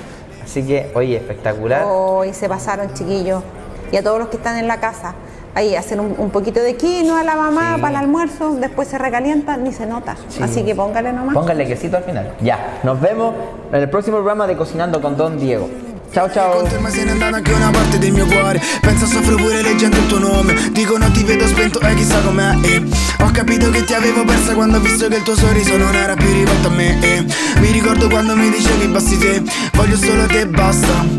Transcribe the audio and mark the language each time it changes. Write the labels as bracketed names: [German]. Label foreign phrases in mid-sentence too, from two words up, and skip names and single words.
[Spanish] Así que, oye, espectacular. Hoy se pasaron, chiquillos. Y a todos los que están en la casa. Ahí hacen un poquito de quinoa a la mamá para el almuerzo, después se recalienta, ni se nota. Así que póngale nomás. Póngale quesito al final. Ya, nos vemos en el próximo programa de Cocinando con Don Diego. Ciao ciao. [Italian] Con te ma se n'è andata anche una parte del mio cuore. Penso soffro pure leggendo il tuo nome. Dicono ti vedo spento e chissà com'è. Ho capito che ti avevo persa quando ho visto che il tuo sorriso non era più rivolto a me. Mi ricordo quando mi dicevi basti te, voglio solo te e basta.